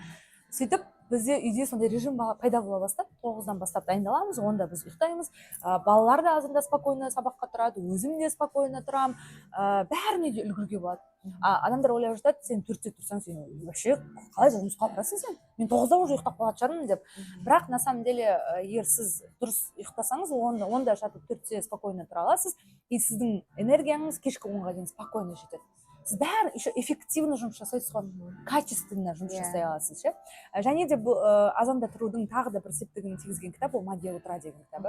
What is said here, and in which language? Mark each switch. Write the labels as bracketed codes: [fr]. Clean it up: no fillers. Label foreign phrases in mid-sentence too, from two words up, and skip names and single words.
[kk] Сөйтіп бізде үйде сондай режим пайда бола бастады. 9-дан бастап дайындаламыз, 10-да біз ұйықтаймыз. Балалар да азында спокойно сабаққа тұрады, өзім де спокойно тұрам. Бәріне де үлгерге болады. Адамдар ойлап жатады, сен 4-те тұрсаң, сен вообще қалай жұмысқа барасың сен? Мен 9-да уже ұйықтап қалатын шығармын деп. Бірақ [ru] на самом деле, [kk] егер сіз дұрыс ұйықтасаңыз, 10-да жатып 4-те спокойно тұра аласыз, и сіздің энергияңыз кешкі 10-ға дейін спокойно жетеді. Сіз бәрі [ru] еще эффективно [kk] жұмыс жасайсыз ғой, качественно жұмыс жасай аласыз. Және де бұл азанда тұрудың тағы да бір септігін тигізген кітап, ол «Магия утра» деген кітабы.